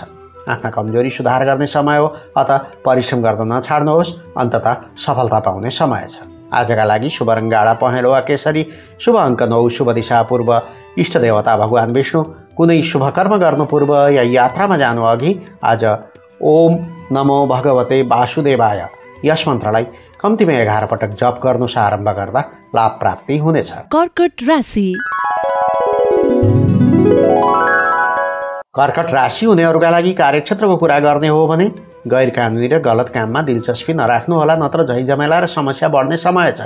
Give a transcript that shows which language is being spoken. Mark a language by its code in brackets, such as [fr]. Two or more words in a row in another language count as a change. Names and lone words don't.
[ne] आफ्ना कमजोरी सुधार गर्ने समय हो, अत परिश्रम गर्न नछाड्नुहोस्। अन्ततः सफलता पाउने समय छ। आजका लागि शुभ रङ गाढा पहेँलो वा केसरी, शुभ अङ्क 9, शुभ दिशा पूर्व, इष्ट देवता भगवान विष्णु। कुनै शुभ कर्म गर्नु पूर्व या यात्रामा जानु अघि आज [sa] ओम नमो भगवते वासुदेवाय [ne] यस मन्त्रलाई कम्तीमा 11 पटक जप गर्नुस्। आरम्भ गर्दा लाभ प्राप्ति हुनेछ। कर्कट राशि। कर्कट राशि हुनेहरूका लागि कार्यक्षेत्रको कुरा गर्ने हो भने गैर कानुनी र गलत काममा दिलचस्पी नराख्नुहोला, नत्र झैझमेला र समस्या बढ्ने समय छ।